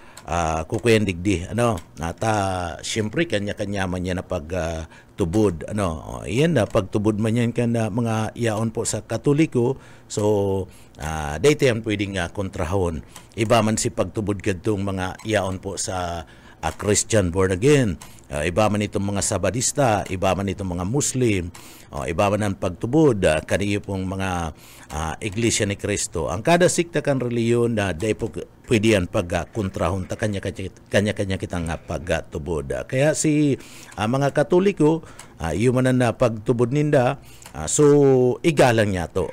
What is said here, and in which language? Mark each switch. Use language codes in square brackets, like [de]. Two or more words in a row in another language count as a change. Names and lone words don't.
[bik] kukuyan digdi nata siyempre kanya-kanya man yan na pagtubod iyan na pagtubod man yan kan mga yaon po sa Katoliko. So dayta yan pwedeng kontrahon. Iba man si pagtubod kadtong mga yaon po sa [en] Christian born again, [bik] iba man itong mga Sabadista, iba man itong mga Muslim, iba man ang pagtubod kaniyo pong mga Iglesia ni Cristo. Ang kada sikta kan reliyon na day po pwede yan pagkontrahon ta kanya-kanya kitang pagtubod. Kaya si mga Katoliko, yumanan na pagtubod ninda, so igalang niya to